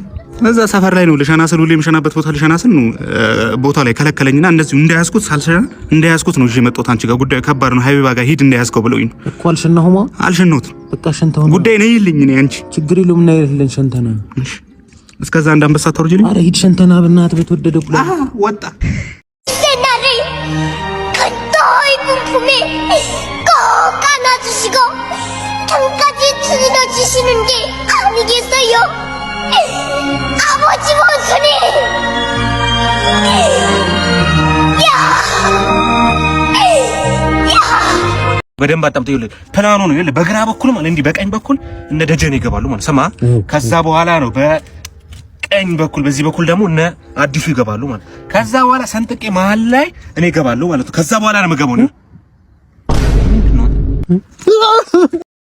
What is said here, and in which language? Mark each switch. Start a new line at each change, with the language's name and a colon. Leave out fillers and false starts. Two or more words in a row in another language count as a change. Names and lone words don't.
Amharic: እዛ ሰፈር ላይ ነው ልሸና ስል ሁሌ የምሸናበት ቦታ ልሸና ስል ነው ቦታ ላይ ከለከለኝና እንደዚህ እንዳያስኩት ሳልሸና እንዳያስኩት ነው እሺ የመጣሁት። አንቺ ጋር ጉዳዩ ከባድ ነው። ሀቢባ ጋር ሂድ እንዳያስከው ብለውኝ እኮ አልሸናሁማ። አልሸናሁትም። በቃ ሸንተው ጉዳይ ነው ይልኝ። እኔ አንቺ ችግር የለውም እና ይልልን ሸንተና። እስከዛ አንድ አንበሳ ታወርጂልኝ። አረ ሂድ ሸንተና በእናትህ በተወደደ ብሎ ወጣ
Korean: 세나를 그토이 분품에 꼭 안아주시고 등까지 들어주시는 게 아니겠어요? 아버지 원순이!
Amharic: በደንብ አጣምጠው ይኸውልህ፣ ፕላኑ ነው ይኸውልህ። በግራ በኩል ማለት እንዲህ በቀኝ በኩል እነ ደጀን ይገባሉ ማለት ሰማ። ከዛ በኋላ ነው በቀኝ በኩል በዚህ በኩል ደግሞ እነ አዲሱ ይገባሉ ማለት። ከዛ በኋላ ሰንጥቄ መሀል ላይ እኔ እገባለሁ ማለት ነው። ከዛ በኋላ ነው የምገባው ነው